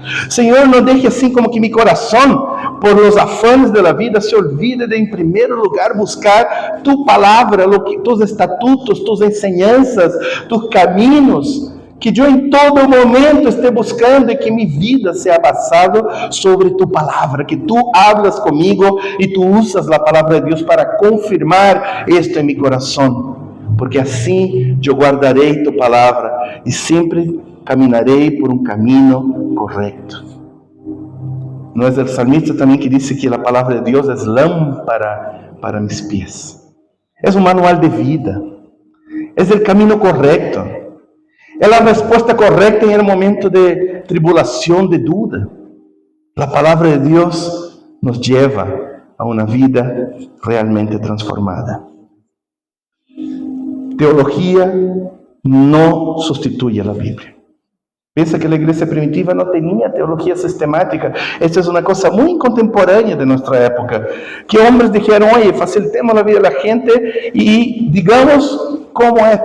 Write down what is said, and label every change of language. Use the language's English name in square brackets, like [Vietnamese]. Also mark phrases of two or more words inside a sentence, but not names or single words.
[Spanish] Señor, no dejes así como que mi corazón, por los afanes de la vida, se olvide de en primer lugar buscar tu palabra, tus estatutos, tus enseñanzas, tus caminos. Que yo en todo momento esté buscando y que mi vida sea basada sobre tu palabra, que tú hablas conmigo y tú usas la palabra de Dios para confirmar esto en mi corazón. [Portuguese] Porque assim eu guardarei tu palavra e sempre caminharei por um caminho correto. Não é o salmista também que disse que a palavra de Deus é lâmpada para [Spanish] mis pies. [Portuguese] É um manual de vida. É o caminho correto. É a resposta correta em um momento de tribulação, de dúvida. A palavra de Deus nos leva a uma vida realmente transformada. [Spanish] Teología no sustituye a la Biblia. Piensa que la iglesia primitiva no tenía teología sistemática. Esta es una cosa muy contemporánea de nuestra época. Que hombres dijeron, oye, facilitemos la vida de la gente y digamos cómo es.